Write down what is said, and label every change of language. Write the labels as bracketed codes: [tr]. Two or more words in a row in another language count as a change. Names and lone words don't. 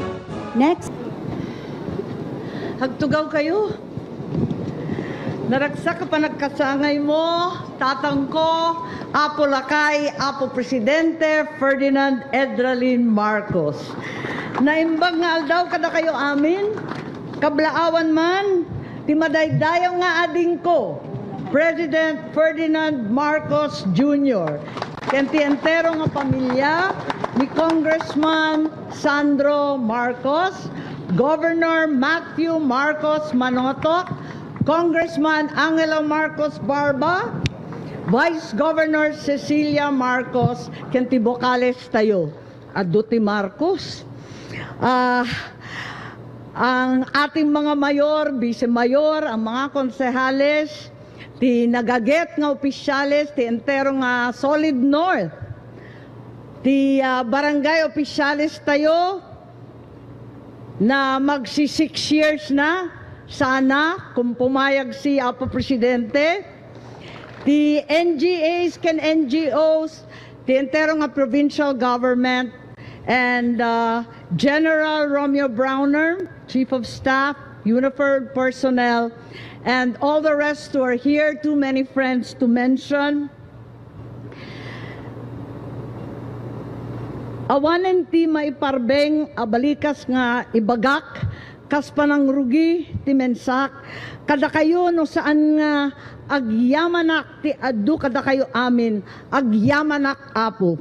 [en] Next. [ilo] Hagtugaw kayo. Naragsak ka pa nagkasangay mo, tatang ko, Apo Lakay, Apo Presidente Ferdinand Edralin Marcos. Naimbag nga aldaw kada kayo amin, kablaawan man, timadaydayaw nga ading ko, President Ferdinand Marcos Jr. Kenti entero nga pamilya ni Congressman Sandro Marcos, Governor Matthew Marcos Manotoc, Congressman Angelo Marcos Barba, Vice Governor Cecilia Marcos, kenti bokales tayo, Aduti Marcos. [tl] Ang ating mga mayor, vice-mayor, ang mga konsehales, [ilo] ti nagaget nga opisyales, ti entero nga Solid North, ti barangay opisyales tayo, na magsi 6 years na, [tl] sana, kung pumayag si Apo Presidente, [en] the NGAs can NGOs, the [ilo] entero nga [en] provincial government, and General Romeo Browner, Chief of Staff, uniformed personnel, and all the rest who are here, too many friends to mention. [ilo] Awanen ti maiparbeng abalikas nga ibagak, kas panang rugi ti mensak, kada kayo no saan nga agyamanak ti adu kada kayo amin, agyamanak Apo.